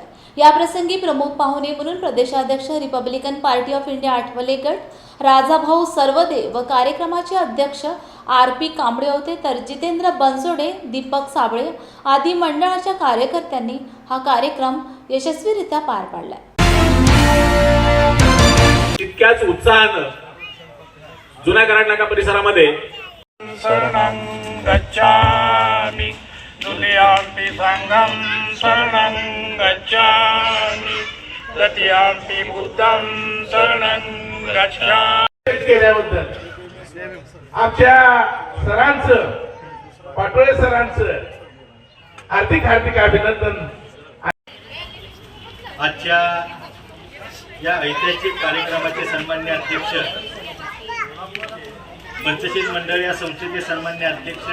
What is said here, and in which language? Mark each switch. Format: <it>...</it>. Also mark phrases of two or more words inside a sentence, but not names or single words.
<mr>या प्रसंगी प्रमुख पाहुणे म्हणून प्रदेशाध्यक्ष रिपब्लिकन पार्टी ऑफ इंडिया आठवले गट राजाभाऊ सर्वदे व कार्यक्रमाचे अध्यक्ष RP कांबळे होते, तर जितेंद्र बनसोडे, दीपक साबळे आदी मंडळाच्या कार्यकर्त्यांनी हा कार्यक्रम यशस्वीरित्या पार पाडला। तितक्याच उत्साहानं जुना कराड नाका परिसरामध्ये</mr> <pi>शरणं गच्छामि द्वितीयाम्पि संघं शरणं गच्छामि तृतीयाम्पि बुद्धं शरणं गच्छामि</pi> <mr>केल्याबद्दल आमच्या सरांचं पाटोळे सरांचं हार्दिक अभिनंदन। आजच्या या ऐतिहासिक कार्यक्रमाचे सन्माननीय अध्यक्ष, पंचशील मंडळ या संस्थेचे सन्माननीय अध्यक्ष,</mr>